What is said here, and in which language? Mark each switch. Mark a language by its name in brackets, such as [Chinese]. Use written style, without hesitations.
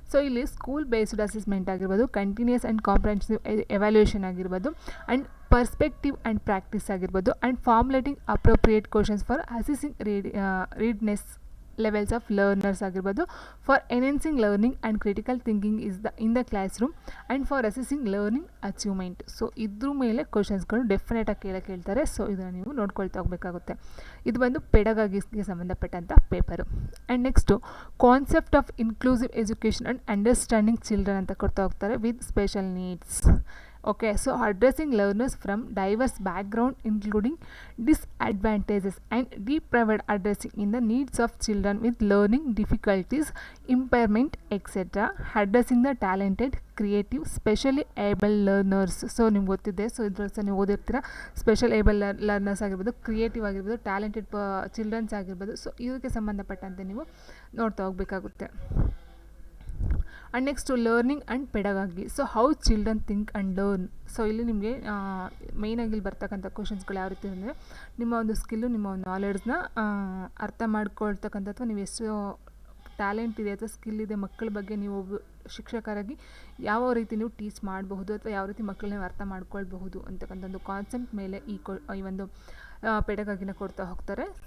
[English] ಇಲ್ಲಿ school based assessment [Kannada] ಆಗಿರ್ಬೋದು, [English] Continuous and comprehensive evaluation ಆಗಿರ್ಬೋದು, and perspective and practice ಆಗಿರ್ಬೋದು, and formulating appropriate questions for assessing readiness levels of learners ಆಗಿರ್ಬೋದು, for enhancing learning and critical thinking in the class room, and for assessing learning achievement. [Kannada] ಇದ್ರ ಮೇಲೆ ಕ್ವಶನ್ಸ್ಗಳು ಡೆಫಿನೆಟಾಗಿ ಕೇಳ್ತಾರೆ. ಇದನ್ನು ನೀವು ನೋಡ್ಕೊಳ್ತಾ ಹೋಗಬೇಕಾಗುತ್ತೆ. ಇದು ಬಂದು ಪೆಡಗಾಗಿಗೆ ಸಂಬಂಧಪಟ್ಟಂಥ paper. [English] and next concept of inclusive education and understanding children [Kannada] ಅಂತ ಕೊಡ್ತಾ ಹೋಗ್ತಾರೆ [English] With special needs. Addressing learners from diverse background including disadvantages and deprived addressing in the needs of children with learning difficulties, impairment, etc. Addressing the talented, creative, specially able learners. [Kannada] ನಿಮ್ಗೆ ಗೊತ್ತಿದೆ. ಇದ್ರಲ್ಲಿ ನೀವು ಓದಿರ್ತೀರ. [English] special able learners [Kannada] ಆಗಿರ್ಬೋದು, [English] Creative ಆಗಿರ್ಬೋದು, talented childrens ಆಗಿರ್ಬೋದು. [Kannada] ಇದಕ್ಕೆ ಸಂಬಂಧಪಟ್ಟಂತೆ ನೀವು ನೋಡ್ತಾ ಹೋಗಬೇಕಾಗುತ್ತೆ. [English] And next learning and pedagogy. How children think and learn. [Kannada] ಇಲ್ಲಿ ನಿಮಗೆ ಮೇಯ್ನಾಗಿ ಇಲ್ಲಿ ಬರ್ತಕ್ಕಂಥ ಕ್ವಶನ್ಸ್ಗಳು ಯಾವ ರೀತಿ ಅಂದರೆ, ನಿಮ್ಮ ಒಂದು ಸ್ಕಿಲ್ಲು, ನಿಮ್ಮ ಒಂದು ನಾಲೆಡ್ಜ್ನ ಅರ್ಥ ಮಾಡ್ಕೊಳ್ತಕ್ಕಂಥ, ಅಥವಾ ನೀವು ಎಷ್ಟು ಟ್ಯಾಲೆಂಟ್ ಇದೆ ಅಥವಾ ಸ್ಕಿಲ್ ಇದೆ ಮಕ್ಕಳ ಬಗ್ಗೆ ನೀವು ಶಿಕ್ಷಕರಾಗಿ ಯಾವ ರೀತಿ ನೀವು ಟೀಚ್ ಮಾಡಬಹುದು, ಅಥವಾ ಯಾವ ರೀತಿ ಮಕ್ಕಳನ್ನ ನೀವು ಅರ್ಥ ಮಾಡ್ಕೊಳ್ಬಹುದು ಅಂತಕ್ಕಂಥ ಒಂದು ಕಾನ್ಸೆಪ್ಟ್ ಮೇಲೆ ಈ ಒಂದು ಪೆಡಗಾಗಿನ ಕೊಡ್ತಾ ಹೋಗ್ತಾರೆ.